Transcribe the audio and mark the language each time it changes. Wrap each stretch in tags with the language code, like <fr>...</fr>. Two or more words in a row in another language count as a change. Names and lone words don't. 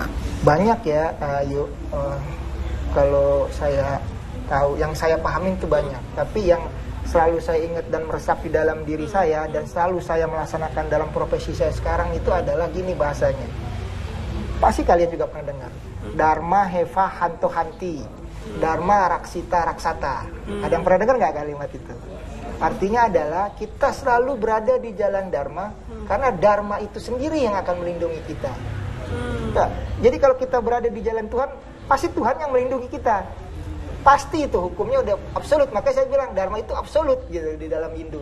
<id>Banyak ya, kalau saya tahu, yang saya pahamin itu banyak. Tapi yang selalu saya ingat dan meresap di dalam diri saya dan selalu saya melaksanakan dalam profesi saya sekarang itu adalah gini bahasanya. Pasti kalian juga pernah dengar.</id> <sa>Dharma heva hanto hanti. Dharma raksita raksata.</sa> <id>Ada yang pernah dengar nggak kalimat itu? Artinya adalah kita selalu berada di jalan Dharma karena Dharma itu sendiri yang akan melindungi kita. Nah, jadi kalau kita berada di jalan Tuhan, pasti Tuhan yang melindungi kita. Pasti itu hukumnya udah absolut. Makanya saya bilang Dharma itu absolut gitu di dalam Hindu.</id>